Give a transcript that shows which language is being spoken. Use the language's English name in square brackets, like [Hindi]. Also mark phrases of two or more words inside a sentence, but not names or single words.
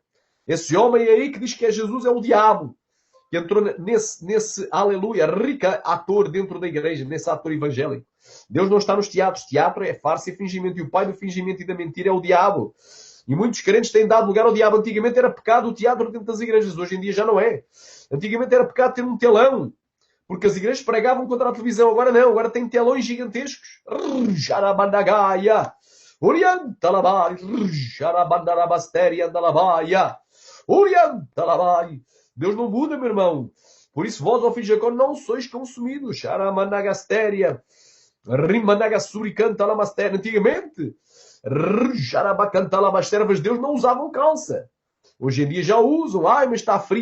[Portuguese] Esse homem aí que diz que é Jesus é o diabo. Que entrou nesse aleluia, rica ator dentro da igreja, nesse ator evangélico. Deus não está nos teatros. Teatro é farsa e fingimento. E o pai do fingimento e da mentira é o diabo. E muitos crentes têm dado lugar ao diabo. Antigamente era pecado o teatro dentro das igrejas. Hoje em dia já não é. Antigamente era pecado ter um telão. Porque as igrejas pregavam contra a televisão. Agora não. Agora tem telões gigantescos. Jarabandagaia. Orientalabai. Jarabandarabastéria andalabaia. Orientalabai. Deus não muda, meu irmão. Por isso, vós, ó filho de Jacó, não sois consumidos. Xaramandagastéria. Rimandagasuricantalamastéria. Antigamente, Jarabacantalabastervas, Deus não usavam calça. Hoje em dia já usam. Ai, mas está frio.